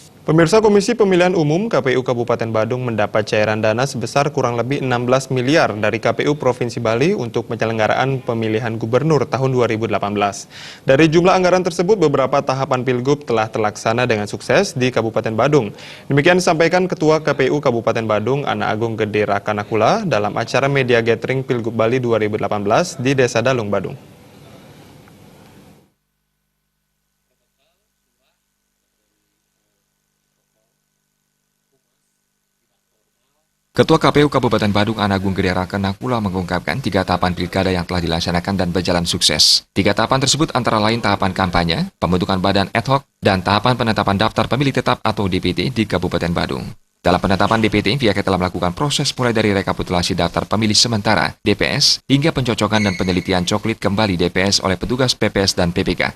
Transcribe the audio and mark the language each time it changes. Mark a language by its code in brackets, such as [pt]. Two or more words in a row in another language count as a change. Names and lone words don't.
[id] Pemirsa Komisi Pemilihan Umum KPU Kabupaten Badung mendapat cairan dana sebesar kurang lebih 16 miliar dari KPU Provinsi Bali untuk penyelenggaraan pemilihan gubernur tahun 2018. Dari jumlah anggaran tersebut, beberapa tahapan Pilgub telah terlaksana dengan sukses di Kabupaten Badung. Demikian disampaikan Ketua KPU Kabupaten Badung, Ana Agung Gede Rakanakula, dalam acara Media Gathering Pilgub Bali 2018 di Desa Dalung, Badung. Ketua KPU Kabupaten Badung Ana Agung Gede Rakanakula mengungkapkan 3 tahapan pilkada yang telah dilaksanakan dan berjalan sukses. 3 tahapan tersebut antara lain tahapan kampanye, pembentukan badan ad hoc, dan tahapan penetapan daftar pemilih tetap atau DPT di Kabupaten Badung. Dalam penetapan DPT, pihaknya telah melakukan proses mulai dari rekapitulasi daftar pemilih sementara (DPS) hingga pencocokan dan penelitian coklit kembali DPS oleh petugas PPS dan PPK.